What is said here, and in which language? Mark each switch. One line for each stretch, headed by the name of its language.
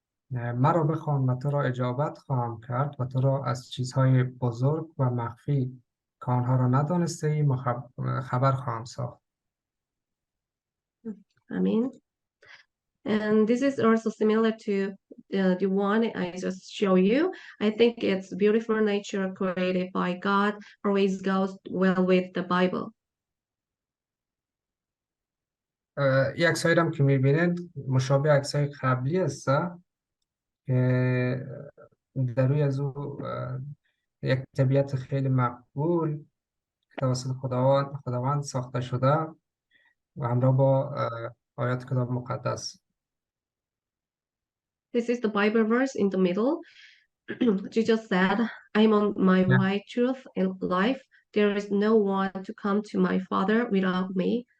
Persian: مرا بخوان و تو را اجابت خواهم کرد و تو را از چیزهای بزرگ و مخفی که آنها را ندانسته ای خبر خواهم ساخت.
English: Amen. And this is also similar to the one I just show you. I think it's beautiful nature created by God always goes well with the Bible.
Persian: یک عکسایی هم که میبینید مشابه عکسای قبلی است که در روی از او یک طبیعت خیلی مقبول که توسط خداوند ساخته شده و همراه با آیات کتاب مقدس.
English: This is the Bible verse in the middle. Jesus said, I'm on my way, truth and life. There is no one to come to my Father without me.